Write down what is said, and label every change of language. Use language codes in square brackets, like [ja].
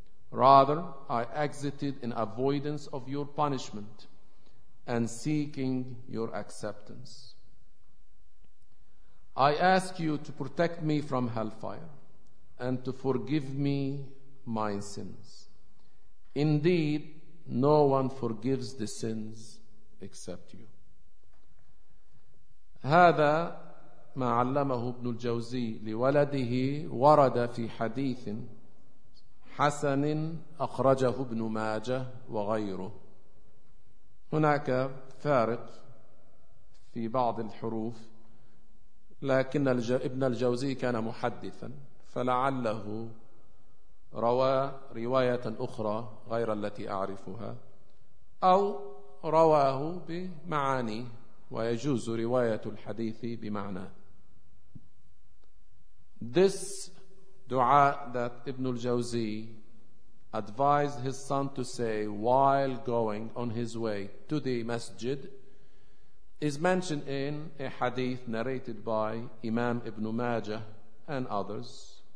[en] Rather, I exited in avoidance of your punishment and seeking your acceptance. I ask you to protect me from hellfire and to forgive me my sins. Indeed, no one forgives the sins except you. [ar] هذا ما علمه ابن الجوزي لولده ورد في حديث حسن أخرجه ابن ماجه وغيره. هناك فارق في بعض الحروف، لكن ابن الجوزي كان محدثا، فلعله روى رواية أخرى غير التي أعرفها، أو رواه بمعاني، ويجوز رواية الحديث بمعنى. [en] This dua that Ibn al-Jawzi advised his son to say while going on his way to the masjid is mentioned in a hadith narrated by Imam Ibn Majah and others.